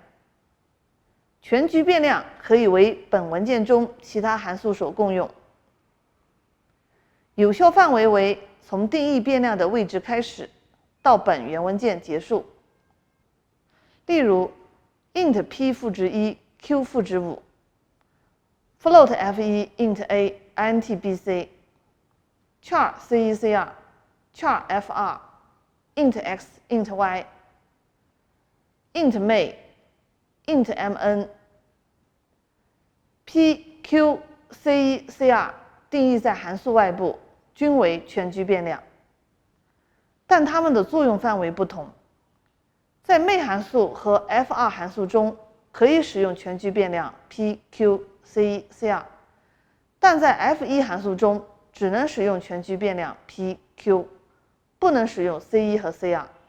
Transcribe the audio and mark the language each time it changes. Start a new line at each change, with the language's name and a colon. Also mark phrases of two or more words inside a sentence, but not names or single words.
Chinese: 全局变量可以为本文件中其他函数所共用。有效范围为从定义变量的位置开始，到本原文件结束。例如 int p 赋值1 q 赋值5 float f1 int a int bc char cecr char f2 int x int y int main int mn p q c cr 定义在函数外部，均为全局变量，但它们的作用范围不同。在 main 函数和 f2 函数中可以使用全局变量 p q c cr， 但在 f1 函数中只能使用全局变量 p q， 不能使用 c1 和 cr。